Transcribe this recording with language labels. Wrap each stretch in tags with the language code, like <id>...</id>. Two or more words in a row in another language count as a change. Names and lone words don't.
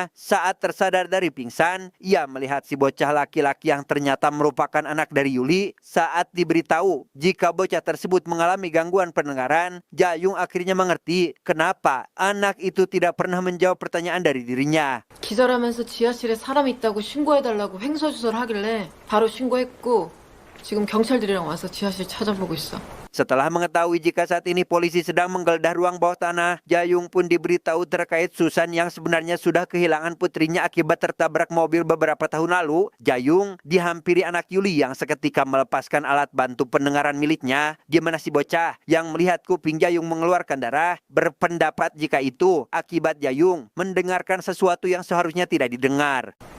<id>Saat tersadar dari pingsan, ia melihat si bocah laki-laki yang ternyata merupakan anak dari Yuli. Saat diberitahu jika bocah tersebut mengalami gangguan pendengaran, Jayung akhirnya mengerti kenapa anak itu tidak pernah menjawab pertanyaan dari dirinya.</id> <ko>기절하면서 지하실에 사람 있다고 신고해달라고 횡설수설 하길래 바로 신고했고 지금 경찰들이랑 와서 지하실 찾아보고 있어.</ko> <id>Setelah mengetahui jika saat ini polisi sedang menggeledah ruang bawah tanah, Jayung pun diberitahu terkait Susan yang sebenarnya sudah kehilangan putrinya akibat tertabrak mobil beberapa tahun lalu. Jayung dihampiri anak Yuli yang seketika melepaskan alat bantu pendengaran miliknya, di mana si bocah yang melihat kuping Jayung mengeluarkan darah berpendapat jika itu akibat Jayung mendengarkan sesuatu yang seharusnya tidak didengar.</id>